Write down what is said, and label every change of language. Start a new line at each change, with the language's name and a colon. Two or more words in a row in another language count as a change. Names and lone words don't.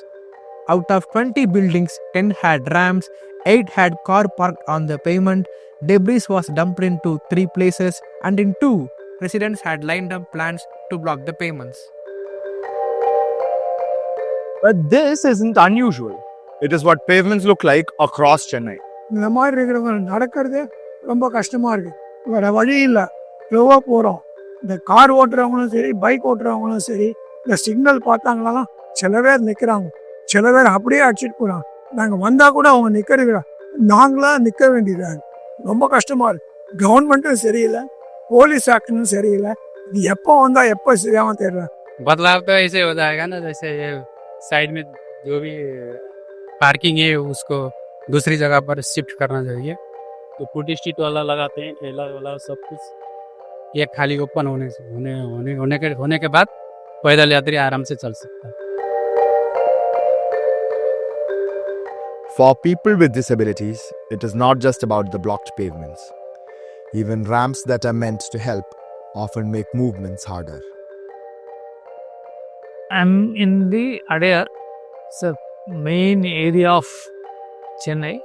English: Out of 20 buildings, 10 had ramps, 8 had car parked on the pavement, debris was dumped into 3 places, and in 2, residents had lined up plans to block the pavements. But this isn't unusual. It is what pavements look like across Chennai.
Tamil: இந்த மாதிரி இருக்கிறவங்க நடக்கிறதே ரொம்ப கஷ்டமா இருக்கு. வேற வழி இல்லை. ஸ்லோவாக போகிறோம். இந்த கார் ஓட்டுறவங்களும் சரி, பைக் ஓட்டுறவங்களும் சரி, இந்த சிக்னல் பார்த்தாங்களாம் சில பேர் நிற்கிறாங்க. சில பேர் அப்படியே அடிச்சுட்டு போகிறாங்க. நாங்கள் வந்தால் கூட அவங்க நிற்கிறது நாங்களாம் நிற்க வேண்டியதாக இருக்கு. ரொம்ப கஷ்டமாக இருக்கு. கவர்மெண்ட்டும் சரியில்லை, போலீஸ் ஆக்ஷனும் சரியில்லை. இது எப்போ வந்தால் எப்போ சரியாகவும் தெரியல.
Hindi: बदलाव तो ऐसे हो जाएगा ना, जैसे साइड में जो भी पार्किंग है उसको दूसरी जगह पर शिफ्ट करना चाहिए. तो फुट स्ट्रीट वाला लगाते हैं, ठेला वाला सब कुछ. ये खाली ओपन होने के बाद पैदल यात्री आराम से चल सकता है.
English: For people with disabilities, it is not just about the blocked pavements. Even ramps that are meant to help often make movements harder. I'm in the Adyar, it's a main area of Chennai.